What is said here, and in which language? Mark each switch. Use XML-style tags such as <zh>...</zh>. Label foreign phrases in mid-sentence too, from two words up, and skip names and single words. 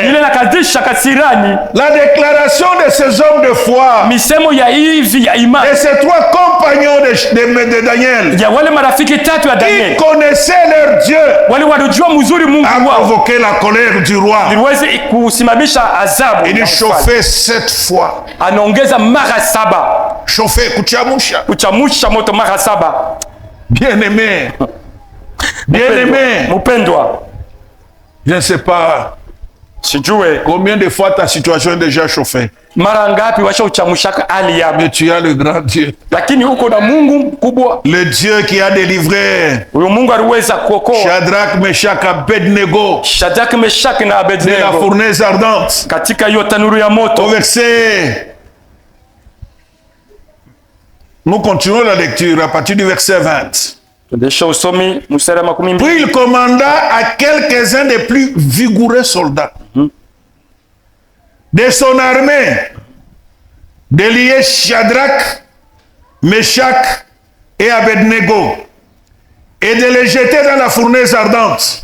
<fr>La déclaration de ces hommes de foi et ces 3 compagnons de Daniel qui connaissaient leur Dieu a provoqué la colère du roi. Il chauffait 7 fois. Chauffer,</fr> <sw>kuchamusha moto mara 7.</sw> <fr>Bien-aimé, je ne sais pas combien de fois ta situation est déjà chauffée. Mais tu as le grand Dieu. Le Dieu qui a délivré Shadrach, Meshach, Abednego de la fournaise ardente. Au verset, nous continuons la lecture à partir du verset 20.</fr> <sw>Tuendesha usomi mstari wa 12.</sw> <fr>Puis il commanda à quelques-uns des plus vigoureux soldats de son armée de lier Shadrach, Meshach et Abednego et de les jeter dans la fournaise ardente.</fr>